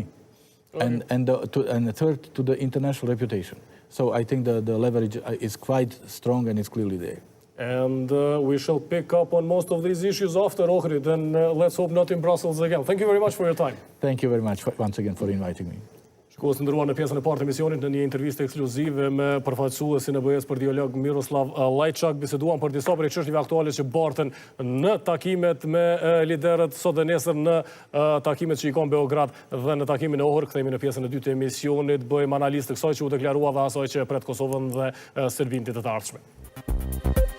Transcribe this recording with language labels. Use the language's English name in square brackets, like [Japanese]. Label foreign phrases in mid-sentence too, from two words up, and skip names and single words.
[English] Okay. And the third, to the international reputation. So I think the leverage is quite strong and it's clearly there. And we shall pick up on most of these issues after Ohrid, and let's hope not in Brussels again. Thank you very much for your time. Thank you very much once again for inviting me. [Albanian] Shikues të ndëruar në pjesën e parë të emisionit në një intervistë ekskluzive me përfaqësuesin e BE-s për dialog Miroslav Lajçak, biseduam për disa prej çështjeve aktuale që barten në takimet me liderët sot dhe nesër në takimet që i kanë Beograd dhe në takimin e Ohrid. Kthehemi në pjesën e dytë të emisionit, bëjmë analist të kësaj që u deklarua dhe asaj që pret Kosovën dhe Serbinë të ardhshme.